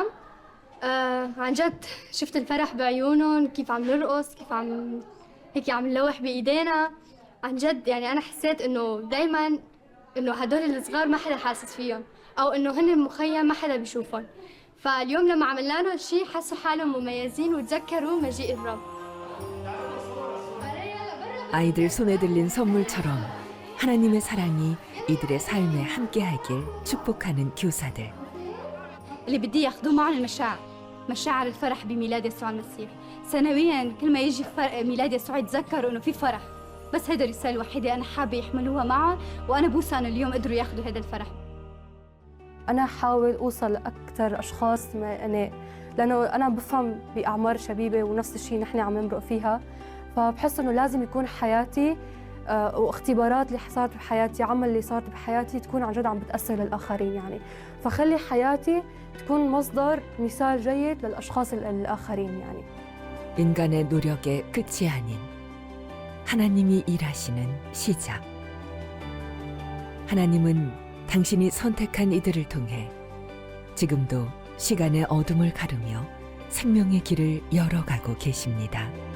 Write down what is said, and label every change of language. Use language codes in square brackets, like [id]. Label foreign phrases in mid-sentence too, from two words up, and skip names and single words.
[ar] عن جد شفت الفرح بعيونهم، كيف عم نرقص، كيف هيك عم نلوح بإيدينا. عن جد يعني أنا حسيت إنه دايماً إنه هدول الصغار ما حدا حاسس فيهم، أو إنه هن مخيم ما حدا بيشوفهم. فاليوم لما عملنا لهم شيء حسوا حالهم مميزين وتذكروا مجيء الرب. [ko] 아이들 손에 들린 선물처럼 하나님의 사랑이 이들의 삶에 함께하길 축복하는 교사들. [ar] اللي بدي ياخذوه معهم المشاعر، مشاعر الفرح بميلاد يسوع المسيح. سنويا كل ما يجي ميلاد يسوع يتذكروا انه في فرح. بس هيدا الرسالة الوحيدة انا حابة يحملوها معهم، وانا بوثق انه اليوم قدروا ياخذوا هذا الفرح. أنا حاول أوصل لأكثر أشخاص لأنه أنا بفهم بأعمار شبيبة ونفس الشيء نحن عم نمرق فيها، فبحس إنه لازم يكون حياتي واختبارات اللي صارت بحياتي، عمل اللي صارت بحياتي تكون عن جد عم بتأثر للآخرين يعني، فخلي حياتي تكون مصدر مثال جيد للأشخاص الآخرين يعني. [ko] 인간의 노력의 끝이 아닌 하나님이 일하시는 시작. 하나님은 당신이 선택한 이들을 통해 지금도 시간의 어둠을 가르며 생명의 길을 열어가고 계십니다.